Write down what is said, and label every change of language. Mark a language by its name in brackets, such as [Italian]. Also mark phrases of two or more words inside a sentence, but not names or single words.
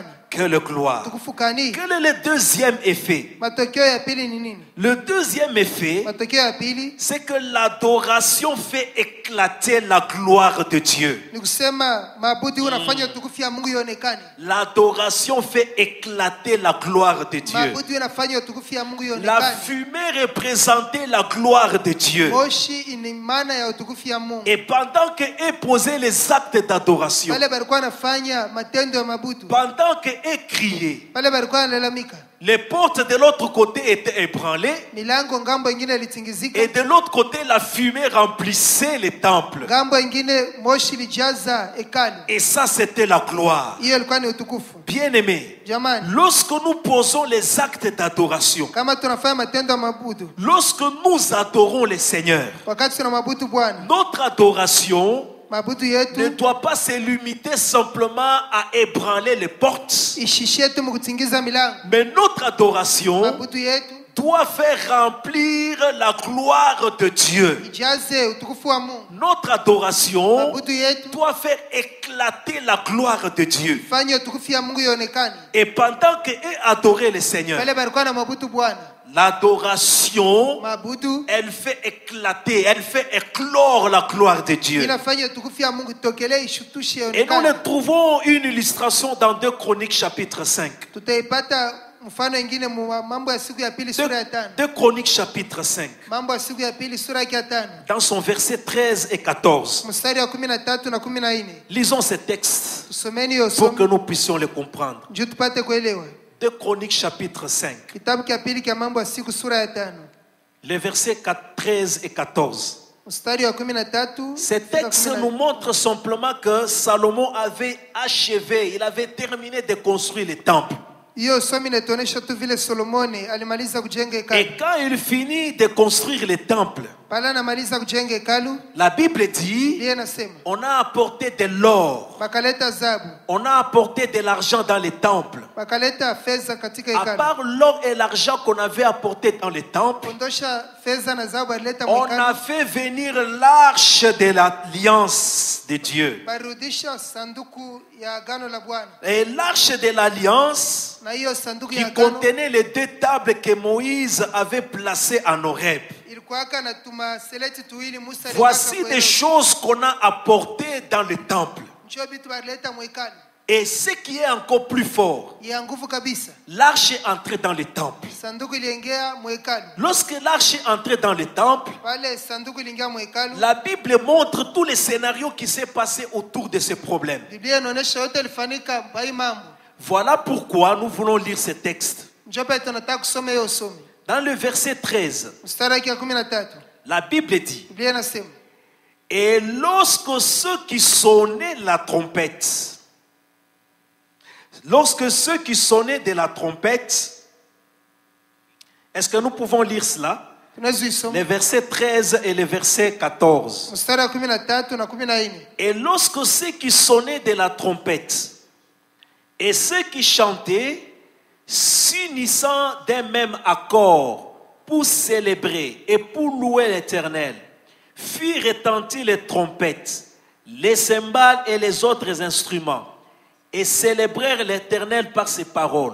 [French] Quelle gloire. [Swahili] Tukufu kani? [French] Quel est le deuxième effet? [Swahili] Matokeo ya pili ni nini? [French] Le deuxième effet, [Swahili] Matokeo ya pili [French] c'est que l'adoration fait éclater la gloire de Dieu. [Swahili] ni kusema maabudu unafanya utukufu ya Mungu ionekane. [French] L'adoration fait éclater la gloire de Dieu. [Swahili] Maabudu unafanya utukufu ya Mungu [French] La [Swahili] ionekane. [French] fumée représentait la gloire de Dieu. [Swahili] Moshi ina maana ya utukufu ya Mungu. [French] Et pendant qu'eux posaient les actes d'adoration, [Swahili] Pale balikuwa wanafanya matendo ya maabudu. [French] pendant qu'eux criaient, [Swahili] Pale balikuwa wanalalamika. [French] les portes de l'autre côté étaient ébranlées [Swahili] Milango ngambo ingine ilitingizika. [French] et de l'autre côté, la fumée remplissait les temples. [Swahili] Ngambo ingine moshi ilijaza hekalu. [French] Et ça, c'était la gloire. [Swahili] Hiyo ilikuwa ni utukufu. [French] Bien-aimés, [Swahili] Jamani, [French] lorsque nous posons les actes d'adoration, [Swahili] kama tunafanya matendo ya maabudu, [French] lorsque nous adorons le Seigneur, [Swahili] wakati tunamwabudu Bwana, [French] notre adoration [Swahili] maabudu [French] ne [Swahili] yetu [French] doit pas se limiter simplement à ébranler les portes, [Swahili] ishishie tu mkutingiza milango. [French] mais notre adoration [Swahili] Maabudu yetu [French] doit faire remplir la gloire de Dieu. [Swahili] ijaze utukufu wa Mungu. [French] Notre adoration [Swahili] Maabudu yetu [French] doit faire éclater la gloire de Dieu. [Swahili] fanye utukufu ya Mungu ionekane. [French] Et pendant qu'eux adoraient le Seigneur, [Swahili] Pale balikuwa na maabudu Bwana, [French] l'adoration, [Swahili] maabudu [French] elle fait éclater, elle fait éclore la gloire de Dieu. [Swahili] inafanya utukufu ya Mungu itokelee, ishutushe, [French] Et nous [Swahili] ionekane. [French] le trouvons une illustration dans 2 Chroniques chapitre 5. [Swahili] Tutaipata mfano ingine mu Mambo ya siku ya pili sura ya 5. [French] 2 Chroniques chapitre 5. [Swahili] Mambo ya siku ya pili sura ya 5. [French] Dans son verset 13 et 14. [Swahili] Mstari wa 13 na 14. [French] Lisons ces textes [Swahili] Tusomeni hiyo [French] pour que [Swahili] somo [French] nous puissions les comprendre. [Swahili] juu tupate kuelewa. [French] 2 Chroniques chapitre 5. [Swahili] Kitabu cha pili cha Mambo ya siku sura ya 5. [French] Les versets 13 et 14. [Swahili] Mstari wa 13. [French] Ces textes nous montrent simplement que Salomon avait achevé, il avait terminé de construire le temple. [Swahili] Hiyo somo inatuonyesha tu vile Solomoni alimaliza kujenga hekalu. [French] Et quand il finit de construire le temple, [Swahili] Pale anamaliza kujenga hekalu, [French] la Bible dit, [Swahili] Biblia inasema [French] on a apporté de l'or, [Swahili] bakaleta dhahabu, [French] on a apporté de l'argent dans les temples. [Swahili] bakaleta fedha katika [French] À [Swahili] hekalu. [French] part l'or et l'argent qu'on avait apporté dans les temples, [Swahili] Kondosha fedha na dhahabu alileta [French] on a [Swahili] mwekalo. [French] fait venir l'arche de l'alliance de Dieu. [Swahili] Barudisha sanduku ya agano la Bwana. [French] Et l'arche de l'alliance [Swahili] Na hiyo sanduku [French] qui [Swahili] ya agano [French] contenait les 2 tables que Moïse avait placées en Horeb. [Swahili] ilikuwaka na tumaseleti tuwili Musa [French] Voici [Swahili] aliweka [French] des choses qu'on a apportées dans le temple. [Swahili] Njoo vitu balileta mwekalo. [French] Et ce qui est encore plus fort, [Swahili] Ya nguvu kabisa. [French] l'arche est entrée dans le temple. [Swahili] Sanduku iliingia mwekalo. [French] Lorsque l'arche est entrée dans le temple, [Swahili] Pale sanduku iliingia mwekalo. [French] la Bible montre tous les scénarios qui s'est passé autour de ce problème. [Swahili] Biblia inaonyesha yote ilifanyika kwa hii mambo. [French] Voilà pourquoi nous voulons lire ce texte. [Swahili] Njoo pale tunataka kusoma hiyo somo. [French] Dans le verset 13, [Swahili] Mstari wa 13. [French] la Bible dit, [Swahili] Biblia inasema, [French] et lorsque ceux qui sonnaient la trompette, de la trompette, est-ce que nous pouvons lire cela? [Swahili] tunaweza isoma. [French] Les versets 13 et le verset 14. [Swahili] Mstari wa 13 na 14. [French] Et lorsque ceux qui sonnaient de la trompette et ceux qui chantaient, s'unissant d'un même accord pour célébrer et pour louer l'Éternel, firent retentir les trompettes, les cymbales et les autres instruments, et célébrèrent l'Éternel par ses paroles.